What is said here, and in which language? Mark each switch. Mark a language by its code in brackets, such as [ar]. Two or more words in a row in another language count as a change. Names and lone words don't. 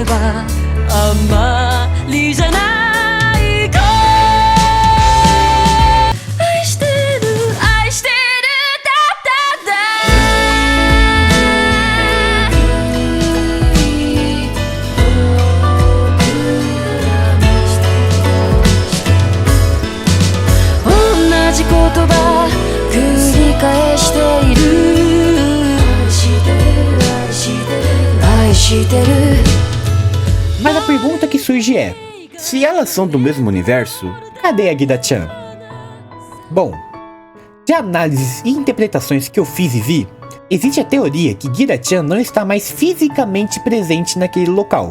[ja] あんまりじゃないか愛してる愛してるだだ同じ言葉繰り返している愛してる [pt] Mas a pergunta que surge é: se elas são do mesmo universo, cadê a Gida-chan? Bom, de análises e interpretações que eu fiz e vi, existe a teoria que Gida-chan não está mais fisicamente presente naquele local.